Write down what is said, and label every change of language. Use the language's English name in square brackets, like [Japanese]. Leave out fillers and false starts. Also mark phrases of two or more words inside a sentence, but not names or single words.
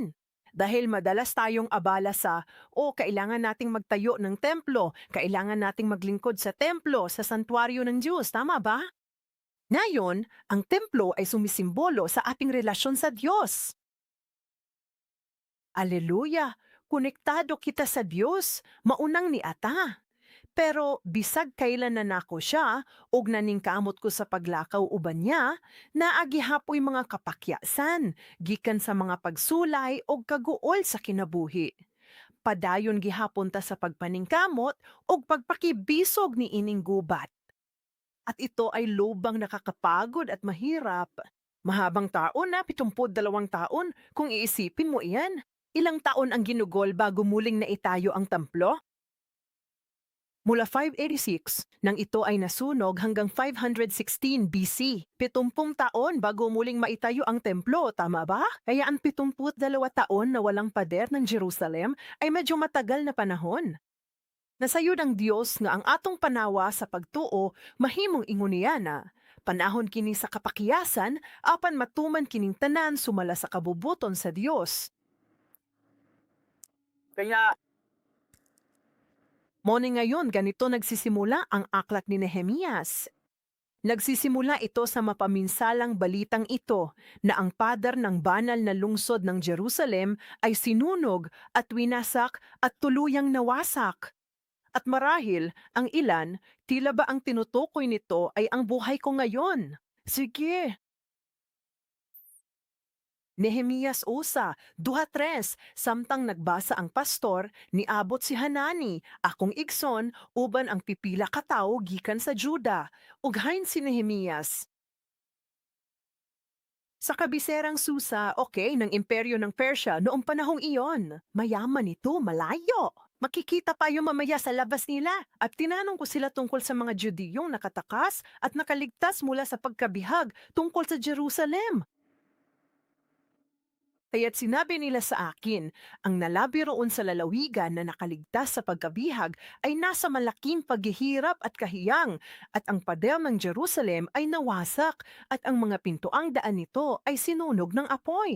[Filipino] Dahil madalas tayong abala sa, kailangan nating magtayo ng templo, kailangan nating maglingkod sa templo, sa santuaryo ng Diyos, tama ba? Ngayon, ang templo ay sumisimbolo sa ating relasyon sa Diyos. Aleluya! [Cebuano] Konektado kita sa Diyos, maunang ni Ata. Pero bisag kailan na nako siya, og naningkamot ko sa paglakaw uban niya, naagihapoy mga kapakyasan, gikan sa mga pagsulay og kaguol sa kinabuhi. Padayon gihapon ta sa pagpaningkamot og pagpakibisog ni ining gubat. [Filipino] At ito ay lubang nakakapagod at mahirap. Mahabang taon na, 72 taon, kung iisipin mo iyan. Ilang taon ang ginugol bago muling naitayo ang templo? Mula 586, nang ito ay nasunog hanggang 516 BC. 70 taon bago muling maitayo ang templo, tama ba? Kaya ang 72 taon na walang pader ng Jerusalem ay medyo matagal na panahon. [Cebuano] Nasayod ang Dios nga ang atong panawa sa pagtuo mahimong inguniana. Panahon kini sa kapakiyasan apan matuman kining tanan sumala sa kabubuton sa Dios. [Filipino] Kaya mo ni ngayon ganito nagsisimula ang aklat ni Nehemias. Nagsisimula ito sa mapaminsalang balitang ito na ang pader ng banal na lungsod ng Jerusalem ay sinunog at winasak at tuluyang nawasak. At marahil, ang ilan, tila ba ang tinutukoy nito ay ang buhay ko ngayon? Sige. [Cebuano] Nehemias usa, 2:3, samtang nagbasa ang pastor, niabot si Hanani, akong igson, uban ang pipila ka tawo gikan sa Juda. Ughain si Nehemias. Sa kabiserang Susa, [Filipino] ng imperyo ng Persya noong panahong iyon. Mayaman ito, malayo. Makikita pa yung mamaya sa labas nila at tinanong ko sila tungkol sa mga Judiyong nakatakas at nakaligtas mula sa pagkabihag tungkol sa Jerusalem. Kaya't sinabi nila sa akin, ang nalabi roon sa lalawigan na nakaligtas sa pagkabihag ay nasa malaking paghihirap at kahiyang, at ang pader ng Jerusalem ay nawasak, at ang mga pintuang daan nito ay sinunog ng apoy.